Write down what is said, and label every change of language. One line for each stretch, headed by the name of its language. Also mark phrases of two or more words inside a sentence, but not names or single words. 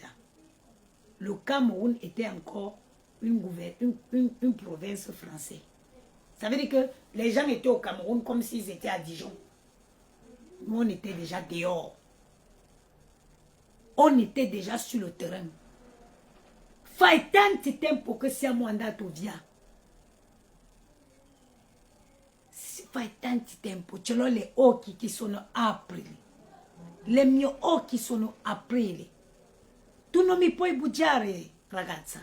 French: Le Cameroun était encore une province française. Ça veut dire que les gens étaient au Cameroun comme s'ils étaient à Dijon. Nous, on était déjà dehors. On était déjà sur le terrain.
Italian: Fai tanti tempo che siamo andati via. Fai tanti tempo. Ce l'ho le occhi che sono aprili. Le mie occhi sono aprili. Tu non mi puoi bugiare, ragazza.